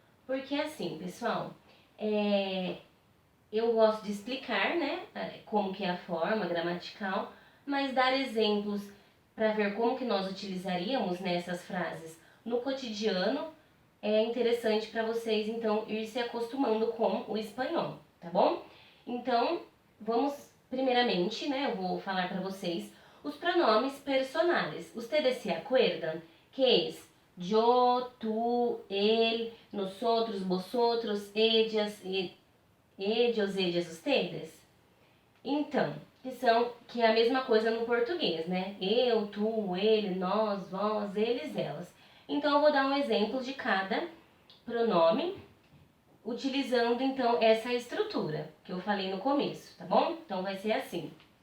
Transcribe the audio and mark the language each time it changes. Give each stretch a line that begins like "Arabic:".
Portuguese: Porque assim, pessoal, eu gosto de explicar, né, como que é a forma gramatical, mas dar exemplos para ver como que nós utilizaríamos nessas frases no cotidiano é interessante para vocês, então, ir se acostumando com o espanhol, tá bom? Então, vamos, primeiramente, né, eu vou falar para vocês os pronomes personales.
Spanish: ¿Ustedes se acuerdan que es yo, tú, él, nosotros, vosotros, ellas, ellos, ustedes.
Portuguese: Então, que é a mesma coisa no português, né? Eu, tu, ele, nós, vós, eles, elas. Então, eu vou dar um exemplo de cada pronome, utilizando, então, essa estrutura que eu falei no começo, tá bom? Então, vai ser assim.